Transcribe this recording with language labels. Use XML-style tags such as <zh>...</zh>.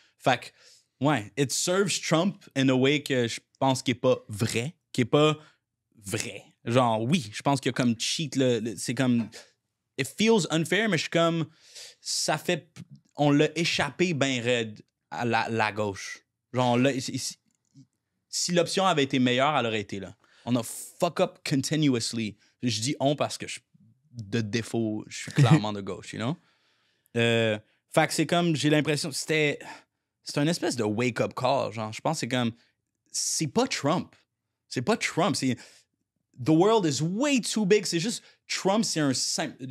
<fr>Fait que, ouais,</fr> <en>it serves Trump in a way</en> <fr>que je pense qu'il est pas vrai. Genre, oui, je pense qu'il y a comme cheat, c'est comme...</fr> <en>It feels unfair,</en> <fr>mais je suis comme... Ça fait... On l'a échappé ben raide à la gauche. Genre, là, si l'option avait été meilleure, elle aurait été là.</fr> <en>On a fuck up continuously.</en> <fr>Je dis on parce que de défaut, je suis clairement de gauche,</fr> <en>you know?</en> <fr>Fait que c'est comme, j'ai l'impression, c'est une espèce de wake-up call, genre. Je pense que c'est comme, c'est pas Trump. C'est pas Trump, c'est...</fr> <en>The world is way too big.</en> <fr>C'est juste, Trump, c'est un simple...</fr>